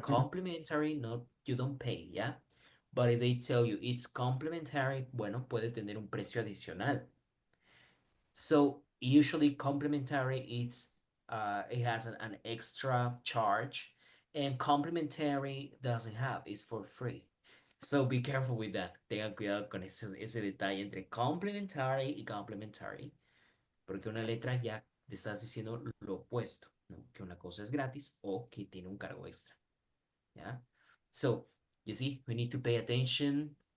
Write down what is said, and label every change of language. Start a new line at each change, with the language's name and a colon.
English: complimentary, no, you don't pay. Yeah. But if they tell you it's complimentary,
Spanish: bueno, puede tener un precio adicional.
English: So usually complimentary it has an extra charge and complimentary doesn't have, it's for free. So be careful with that.
Spanish: Tengan cuidado con ese detalle entre complementary y complementary, porque una letra ya te estás diciendo lo opuesto, ¿no? Que una cosa es gratis o que tiene un cargo extra.
English: Yeah. So you see, we need to pay attention.